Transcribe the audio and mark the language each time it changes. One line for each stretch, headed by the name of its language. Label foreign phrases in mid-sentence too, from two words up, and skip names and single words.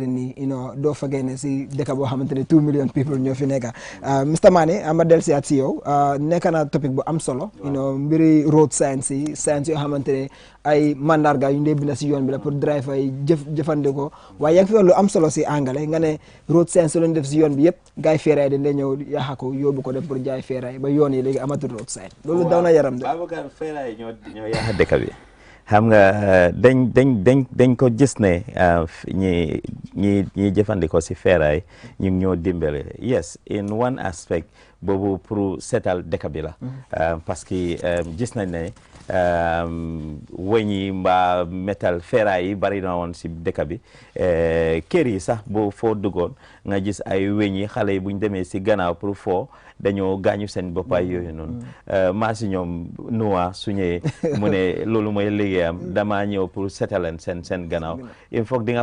Wolof: nii doo fagee ne si dëkk boo xamante ne
English: 2 million people
Wolof: ñoo fi nekk Mr Mane ma del si at si yow nekk na topic bu am solo mbiri
English: road science
Wolof: yoo xamante ne ay mandarga yu ñu dee bind si yoon bi la pour driver yi jëfandikoo waaye yaa ngi fi wax lu am solo si anglais nga ne
English: road science
Wolof: lañu def si yoon bi yëpp gars yi feeraay dañ dee ñëw yaaxa ko yóbbu ko def pour jaay feeraay ba yoon yi léegi amatul
English: road science
Wolof: loolu daw na yaram de Babacar feeraay ñoo yaaxa dëkk bi xam nga dañ ko gis ne ñi jëfandikoo si feeraay ñu ngi ñoo dimbale
English: yes in one aspect
Wolof: boobu pour seetal dëkk bi la
French: parce que
Wolof: gis nañ ne wëñ yi mbaa métal feeraay yi bari na woon si dëkk bi kër yi sax boo foo duggoon nga gis ay wëñ yi xale yi buñ demee si gannaaw pour foo dañoo gaañu seen boppaay yooyu noonu maa si ñoom nuwa su ñëwee mu ne loolu mooy liggéeyam damaa ñëw pour seetaleen seen gannaaw
French: il faut
Wolof: di nga